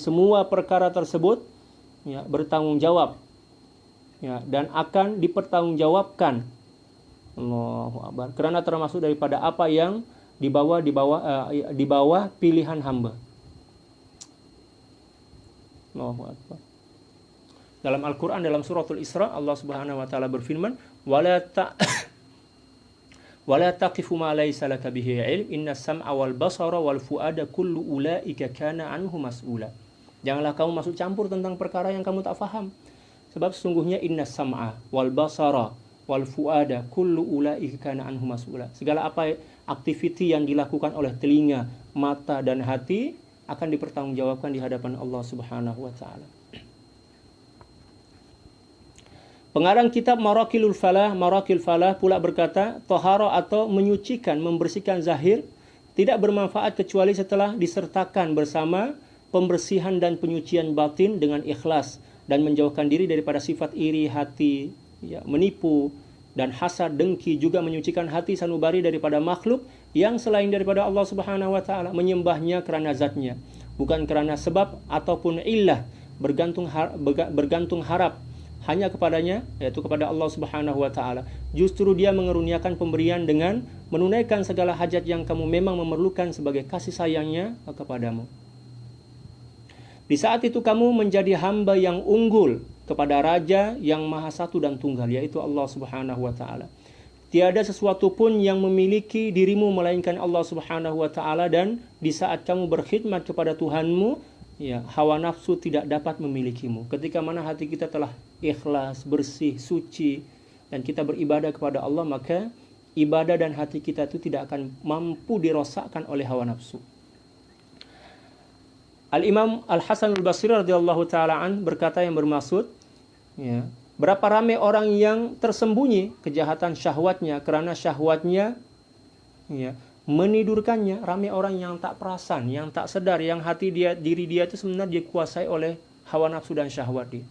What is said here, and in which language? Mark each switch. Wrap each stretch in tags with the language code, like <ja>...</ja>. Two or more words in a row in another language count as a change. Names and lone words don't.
<ms>Semua perkara tersebut, ya, bertanggung jawab, ya, dan akan dipertanggungjawabkan.</ms> <ar>الله أكبر.</ar> <ms>Karena termasuk daripada apa yang di bawah pilihan hamba.</ms> <ar>الله أكبر.</ar> <ms>Dalam Al-Quran, dalam suratul Isra, Allah</ms> <ar>سبحانه وتعالى</ar> <ms>berfirman,</ms> <ar>ولا تقف ما ليس لك به علم إن السمع والبصر والفؤاد كل أولئك كان عنه مسؤولا.</ar> <ms>Janganlah kamu masuk campur tentang perkara yang kamu tak faham. Sebab sesungguhnya</ms> <ar>إن السمع والبصر والفؤاد كل أولئك كان عنه مسؤولا.</ar> <ms>Segala apa aktiviti yang dilakukan oleh telinga, mata dan hati akan dipertanggungjawabkan di hadapan Allah</ms> <ar>سبحانه وتعالى.</ar> <ms>Pengarang kitab Marakil Falah pula berkata, tahara atau menyucikan, membersihkan zahir tidak bermanfaat kecuali setelah disertakan bersama pembersihan dan penyucian batin dengan ikhlas dan menjauhkan diri daripada sifat iri hati, ya, menipu dan hasad, dengki, juga menyucikan hati sanubari daripada makhluk yang selain daripada Allah</ms> <ar>سبحانه وتعالى,</ar> <ms>menyembahnya kerana zatnya, bukan kerana sebab ataupun illah, bergantung harap hanya kepadanya, yaitu kepada Allah</ms> <ar>سبحانه وتعالى.</ar> <ms>Justru Dia mengeruniakan pemberian dengan menunaikan segala hajat yang kamu memang memerlukan sebagai kasih sayangnya kepadamu. Di saat itu kamu menjadi hamba yang unggul kepada Raja yang Maha Satu dan Tunggal, yaitu Allah</ms> <ar>سبحانه وتعالى.</ar> <ms>Tiada sesuatu pun yang memiliki dirimu melainkan Allah</ms> <ar>سبحانه وتعالى,</ar> <ms>dan di saat kamu berkhidmat kepada Tuhanmu, ya, hawa nafsu tidak dapat memilikimu. Ketika mana hati kita telah ikhlas, bersih, suci, dan kita beribadah kepada Allah, maka ibadah dan hati kita itu tidak akan mampu dirosakkan oleh hawa nafsu. Al-Imam Al-Hasan Al-Basri</ms> <ar>رضي الله تعالى عن</ar> <ms>berkata yang bermaksud, ya, berapa ramai orang yang tersembunyi kejahatan syahwatnya, kerana syahwatnya, ya, menidurkannya. Ramai orang yang tak perasan, yang tak sedar, yang diri dia itu sebenarnya dikuasai oleh hawa nafsu dan syahwat dia.</ms>